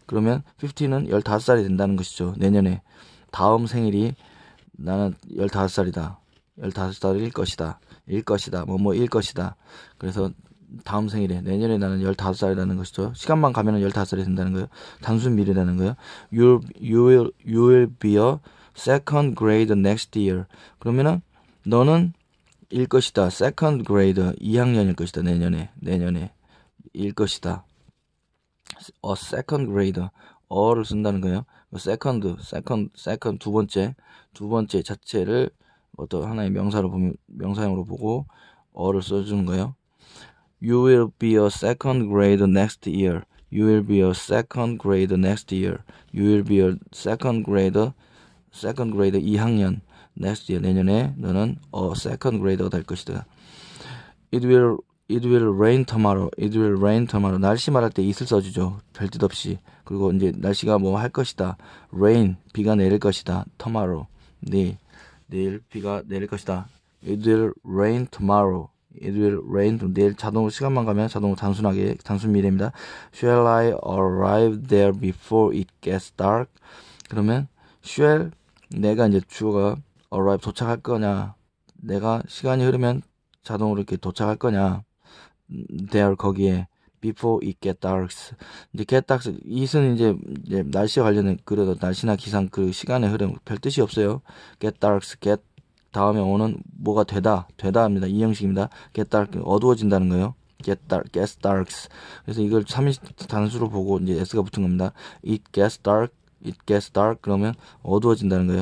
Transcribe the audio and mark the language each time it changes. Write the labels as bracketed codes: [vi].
[ko] 그러면 15는 15살이 된다는 것이죠. 내년에. 다음 생일이 나는 15살이다. 15살일 것이다. 일 것이다. 그래서 다음 생일에 내년에 나는 15살이라는 것이죠. 시간만 가면은 15살이 된다는 거예요. 단순 미래라는 거예요. [en] You will be a second grade next year. [ko] 그러면은 너는 일 것이다. second grade 2학년일 것이다. 내년에 일 것이다. a second grade 어를 쓴다는 거예요. second 두 번째 자체를 어떤 하나의 명사형으로 보고 어를 써주는 거예요. [en] You will be a second grade next year. You will be a second grade next year. You will be a second grade 2학년 next year. [ko] 내년에 너는 [en] a second grade [ko] 가 될 것이다. [en] It will rain tomorrow. It will rain tomorrow. [ko] 날씨 말할 때 it을 써주죠. 별 뜻 없이. 그리고 이제 날씨가 뭐 할 것이다. rain, 비가 내릴 것이다. tomorrow. 내일 비가 내릴 것이다. [en] It will rain tomorrow. It will rain. [ko] 내일 자동으로 시간만 가면 자동으로 단순 미래입니다. [en] Shall I arrive there before it gets dark? [ko] 그러면 shall 내가 이제 주어가 arrive 도착할 거냐? 내가 시간이 흐르면 자동으로 이렇게 도착할 거냐? [en] there [ko] 거기에 [en] before it get dark. [ko] 이제 get dark it은 이제 날씨와 관련된 그래도 날씨나 기상 그 시간의 흐름 별 뜻이 없어요. get dark get 다음에 오는 뭐가 되다 합니다. 이 형식입니다. get dark 어두워진다는 거예요. [en] get dark. [ko] 그래서 이걸 3인 단수로 보고 이제 s가 붙은 겁니다. [en] it gets dark [ko] 그러면 어두워진다는 거예요.